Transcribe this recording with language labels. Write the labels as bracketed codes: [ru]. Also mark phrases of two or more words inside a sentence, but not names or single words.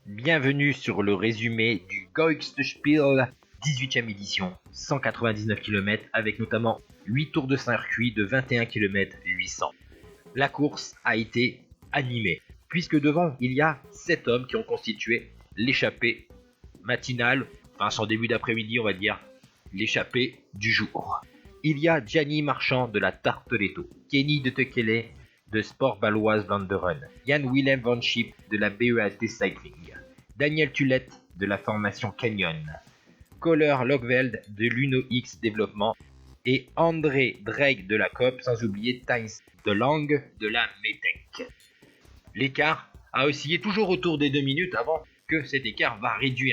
[fr] Bienvenue sur le résumé du Spiel 18e édition, 199 km avec notamment 8 tours de circuit de 21 km 800. La course a été animée, puisque devant il y a 7 hommes qui ont constitué l'échappée matinale, enfin son début d'après-midi on va dire, l'échappée du jour. Il y a Gianni Marchand de la Tartoletto, Kenny de Tekele de Sport Baloise Vlaanderen, Jan Willem van Schip de la BEAT Cycling, Daniel Tulette de la formation Canyon, Kohler Lokveld de l'Uno X Développement et André Drake de la COP, sans oublier Thijs de Lange de la METEC. L'écart a oscillé toujours autour des 2 minutes avant que cet écart va réduire.